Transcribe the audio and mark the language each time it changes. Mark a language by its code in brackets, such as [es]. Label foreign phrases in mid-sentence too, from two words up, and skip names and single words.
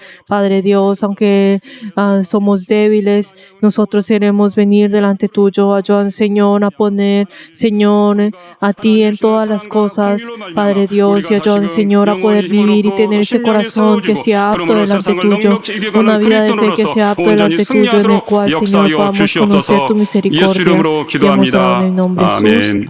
[es] Padre Dios, aunque somos débiles, nosotros queremos venir delante tuyo. Ayúdanos, Señor, a poner, Señor, a ti en todas las cosas. Padre Dios, y ayúdanos, Señor, a poder vivir y tener ese corazón que sea apto delante tuyo. Una vida de fe que sea apto delante tuyo, en el cual, Señor, podamos conocer tu misericordia. [ko] 예수 이름으로 [es] Te hemos orado en el nombre de Jesús. [ko] 기도합니다.